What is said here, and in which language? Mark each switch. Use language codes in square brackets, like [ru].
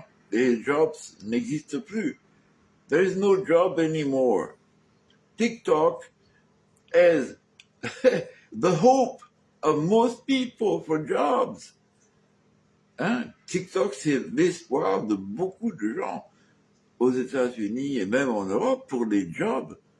[fr] Les jobs n'existent plus. [en] There is no job anymore. TikTok is the hope of most people for jobs. [fr] Hein? TikTok, c'est l'espoir de beaucoup de gens aux États-Unis et même en Europe pour les jobs.